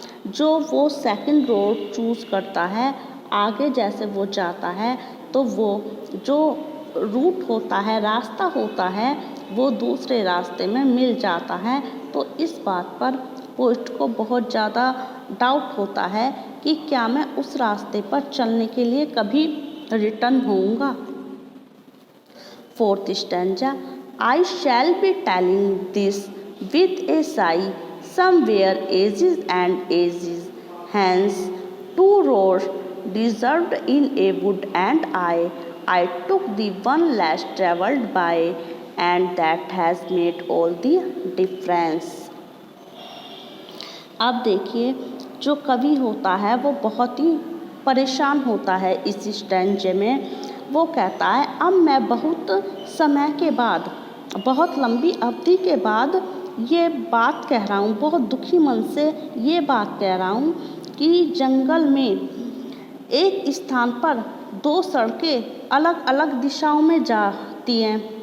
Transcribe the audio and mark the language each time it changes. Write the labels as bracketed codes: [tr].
[hi] जो वो second road choose करता है, आगे जैसे वो जाता है तो वो जो रूट होता है, रास्ता होता है, वो दूसरे रास्ते में मिल जाता है। तो इस बात पर पोइट को बहुत ज़्यादा डाउट होता है कि क्या मैं उस रास्ते पर चलने के लिए कभी रिटर्न होऊंगा। [en] Fourth stanza, I shall be telling this with a sigh, somewhere ages and ages hence, two roads diverged in a wood, and I took the one less travelled by, and that has made all the difference। [hi] अब देखिए, जो कवि होता है वो बहुत ही परेशान होता है इस स्टैंजे में। वो कहता है, अब मैं बहुत समय के बाद, बहुत लंबी अवधि के बाद ये बात कह रहा हूँ, बहुत दुखी मन से ये बात कह रहा हूँ कि जंगल में एक स्थान पर दो सड़कें अलग अलग दिशाओं में जाती हैं।